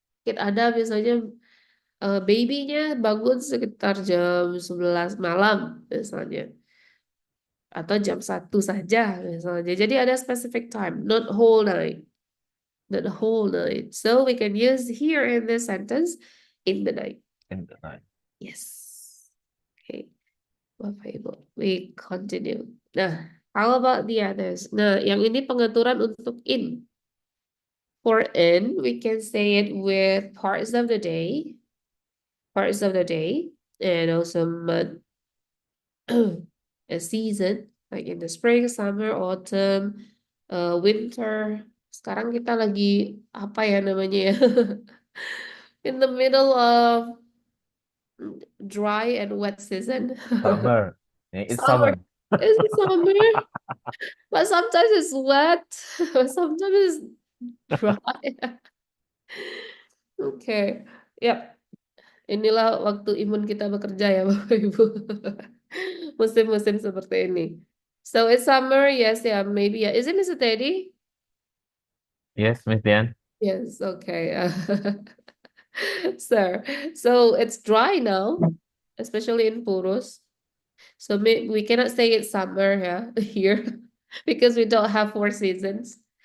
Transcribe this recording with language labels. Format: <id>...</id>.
<id>Ada biasanya baby-nya bangun sekitar jam 11 malam misalnya. Atau jam 1 saja misalnya. Jadi ada</id> <en>specific time, not whole night. Not whole night. So we can use here in this sentence, in the night. In the night. Yes. Okay. Bapak Ibu, we continue. Nah, how about the others?</en> <id>Nah, yang ini pengaturan untuk in.</id> <en>For in, we can say it with parts of the day, and also month, a season, like in the spring, summer, autumn, winter.</en> <id>Sekarang kita lagi apa ya namanya ya?</id> <en>In the middle of dry and wet season. Summer. It's summer. It's summer. But sometimes it's wet. Sometimes it's dry. Okay. Yep.</en> <id>Inilah waktu imun kita bekerja ya Bapak Ibu. Musim-musim seperti ini.</id> <en>So it's summer, yes, yeah, maybe, yeah. Is it Mr. Teddy? Yes, Miss Dian. Yes, okay. Sir, so it's dry now, especially in Purus. So we cannot say it's summer here because we don't have 4 seasons.</en>